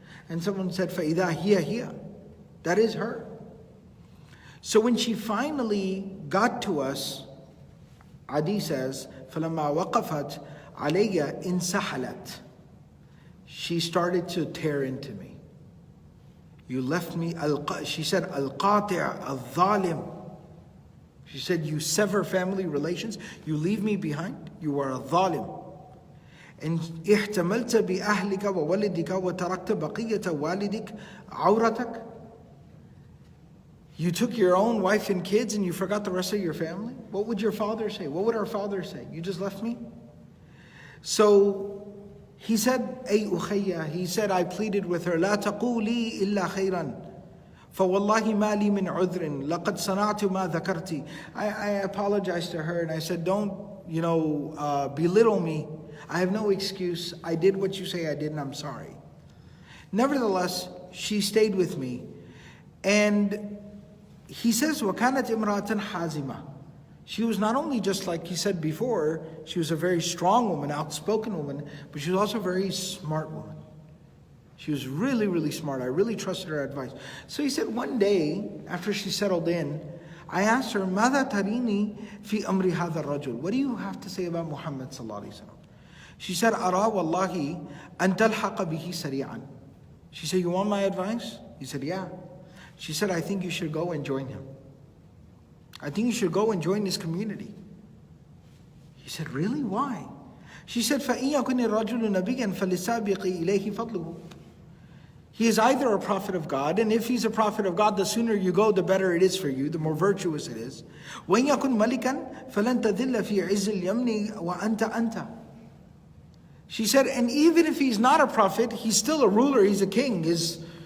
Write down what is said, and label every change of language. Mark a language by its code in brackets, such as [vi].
[en] And someone said, [ar] فَإِذَا هِيَ. [en] That is her. So when she finally got to us, Adiy says, [ar] فَلَمَّا وَقَفَتْ عَلَيَّ إِنْسَحَلَتْ. [en] She started to tear into me. You left me, she said, [ar] al-qati' al-zalim. [en] She said, you sever family relations, you leave me behind, you are a zalim. And [ar] احتملت بأهلك وولدك وتركت بقية والدك عورتك. [en] You took your own wife and kids and you forgot the rest of your family? What would your father say? What would our father say? You just left me? So he said, [ar] أي أخيّة, [en] he said, I pleaded with her, [ar] لا تقولي إلا خيرا فوالله ما لي من عذر لقد صنعت ما ذكرتي. [en] I apologized to her and I said, don't, belittle me. I have no excuse. I did what you say I did and I'm sorry. Nevertheless, she stayed with me. And he says, [ar] وَكَانَتْ إِمْرَأَةً حَازِمَةً. [en] She was not only just like he said before, she was a very strong woman, outspoken woman, but she was also a very smart woman. She was really, really smart. I really trusted her advice. So he said one day, after she settled in, I asked her, [ar] ماذا تريني في أمر هذا الرجل? [en] What do you have to say about Muhammad sallallahu alaihi wasallam? She said, [ar] أرى والله أن تلحق به سريعا. [en] She said, you want my advice? He said, yeah. She said, I think you should go and join him. I think you should go and join his community. He said, really? Why? She said, [ar] فَإِن يَكُنِ الرَّجُلُ نَبِيًّا فَلِسَابِقِ إِلَيْهِ فَضْلُهُ. [en] He is either a prophet of God, and if he's a prophet of God, the sooner you go, the better it is for you, the more virtuous it is. [ar] وَإِن يَكُنْ مَلِكًا فَلَن تَذِلَّ فِي عِزِّ الْيَمْنِ وَأَنْتَ أَنْتَ. [en] She said, and even if he's not a prophet, he's still a ruler, he's a king. His